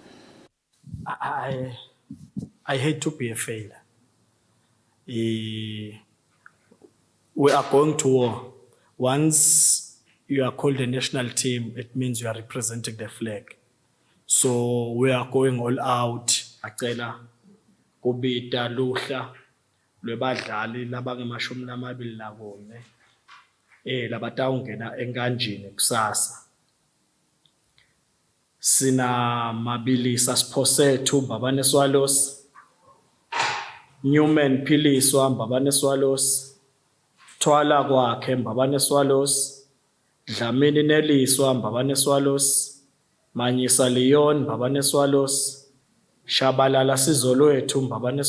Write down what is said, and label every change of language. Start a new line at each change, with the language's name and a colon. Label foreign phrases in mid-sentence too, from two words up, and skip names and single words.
English: I hate to be a failure. We are going to war. Once you are called a national team, it means you are representing the flag. So we are going all out.
Swati: Acela kubita luhla lwebadlali labangemashumi lamabili nakune labatawungena enkanjini kusasa. Sina Mabilisa Sposetu Mbabane Swallows, Newman Piliswa Mbabane Swallows, Twala kwakhe Mbabane Swallows, Dlamini Neliswa Mbabane Swallows, Manyisa Leon Mbabane Swallows, Shabalala Sizolwethu Mbabane